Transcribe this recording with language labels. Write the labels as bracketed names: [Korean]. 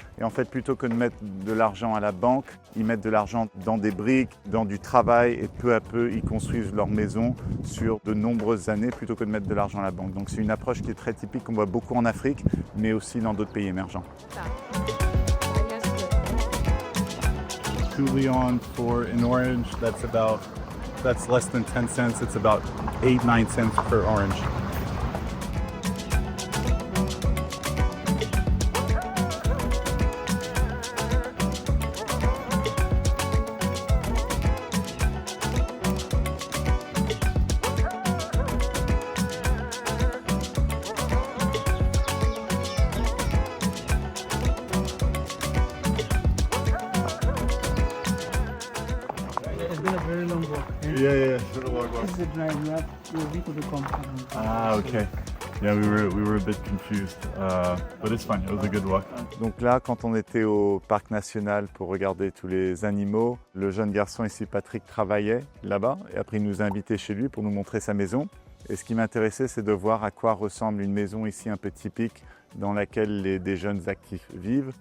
[French] Et en fait, plutôt que de mettre de l'argent à la banque, ils mettent de l'argent dans des briques, dans du travail. Et peu à peu, ils construisent leur maison sur de nombreuses années, plutôt que de mettre de l'argent à la banque. Donc c'est une approche qui est très typique, qu'on voit beaucoup en Afrique, mais aussi dans d'autres pays émergents. [English] 2 Leon for an orange, that's less than 10 cents. It's about 8-9 cents per orange. It's been a very long walk. Yeah, it's been a long walk. This is the drive. You have to come. Ah, okay. Yeah, we were a bit confused, but it's fine. It was a good walk. [French] Donc là, quand on était au parc national pour regarder tous les animaux, le jeune garçon ici, Patrick, travaillait là-bas et après il nous a invités chez lui pour nous montrer sa maison. Et ce qui m'intéressait, c'est de voir à quoi ressemble une maison ici un peu typique dans laquelle des jeunes actifs vivent.